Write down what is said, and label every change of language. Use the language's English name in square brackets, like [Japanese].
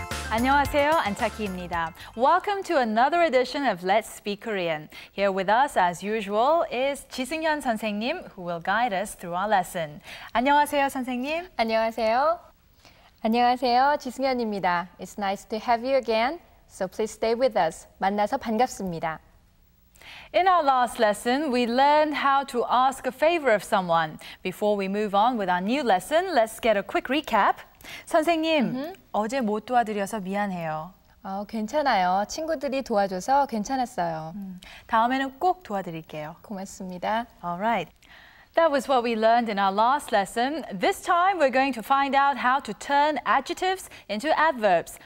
[Korean] 안녕하세요, 안타키입니다. [English] Welcome to another edition of Let's Speak Korean. Here with us, as usual, is 지승현 선생님, who will guide us through our lesson. [Korean] 안녕하세요, 선생님. 안녕하세요. 안녕하세요, 지승현입니다. [English] It's nice to have you again, so please stay with us. [Korean] 만나서 반갑습니다. [English] In our last lesson, we learned how to ask a favor of someone. Before we move on with our new lesson, let's get a quick recap. [Korean] 선생님, 어제 못 도와드려서 미안해요. 괜찮아요. 친구들이 도와줘서 괜찮았어요. 다음에는 꼭 도와드릴게요. 고맙습니다. [English] All right. That was what we learned in our last lesson. This time, we're going to find out how to turn adjectives into adverbs.